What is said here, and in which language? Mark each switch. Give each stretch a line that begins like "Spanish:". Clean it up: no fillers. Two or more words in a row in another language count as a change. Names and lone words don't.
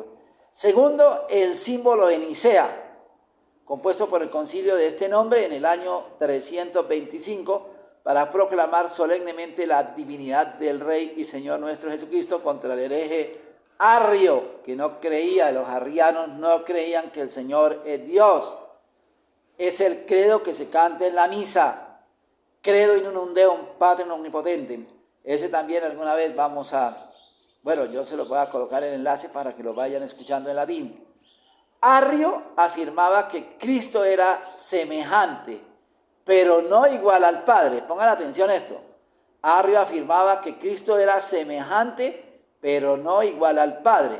Spanish: Segundo, el símbolo de Nicea, compuesto por el concilio de este nombre en el año 325, para proclamar solemnemente la divinidad del Rey y Señor nuestro Jesucristo contra el hereje Arrio, que no creía, los arrianos no creían que el Señor es Dios. Es el credo que se canta en la misa,
Latin: credo in unum Deum Patrem omnipotentem.
Spanish: Ese también alguna vez vamos a, bueno, yo se lo voy a colocar el enlace para que lo vayan escuchando en latín. Arrio afirmaba que Cristo era semejante, pero no igual al Padre. Pongan atención a esto. Arrio afirmaba que Cristo era semejante, pero no igual al Padre.